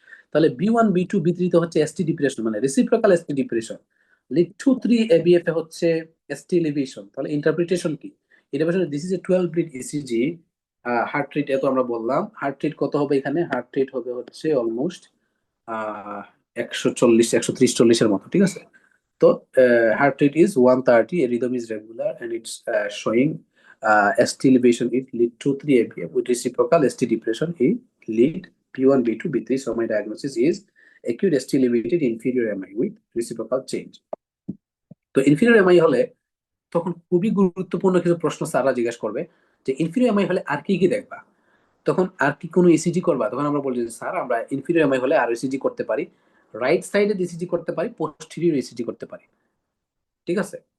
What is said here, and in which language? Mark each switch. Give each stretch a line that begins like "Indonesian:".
Bangla: তাহলে B one B2 বি3 তো হচ্ছে এসটি ডিপ্রেশন, মানে reciprocal ST depression. Lead 2 3 ABF এ হচ্ছে এসটি এলিভেশন। তাহলে ইন্টারপ্রিটেশন কি? Interpretation this is a 12 lead ECG. Heart rate এত আমরা বললাম, হার্ট রেট কত হবে এখানে? হার্ট রেট হবে হচ্ছে অলমোস্ট 140 130 140-এর মতো, ঠিক আছে।
English: তো heart rate is 130, a rhythm is regular and it's showing ST elevation it lead to 3 ABM with reciprocal ST depression it lead B1 B2 B3. So my diagnosis is acute ST elevated inferior MI with reciprocal change.
Bangla: তো inferior MI হলে তখন খুবই গুরুত্বপূর্ণ কিছু প্রশ্ন স্যাররা জিজ্ঞেস করবে যে ইনফিরিয়র এমআই হলে আর কি কি দেখবা, তখন আর কি কোনো ইসিজি করবা, তখন আমরা বলছি যে, স্যার আমরা ইনফিরিয়র এমআই হলে আর ইসিজি করতে পারি, রাইট সাইডে ইসিজি করতে পারি, পোস্টেরিয়র ইসিজি করতে পারি, ঠিক আছে।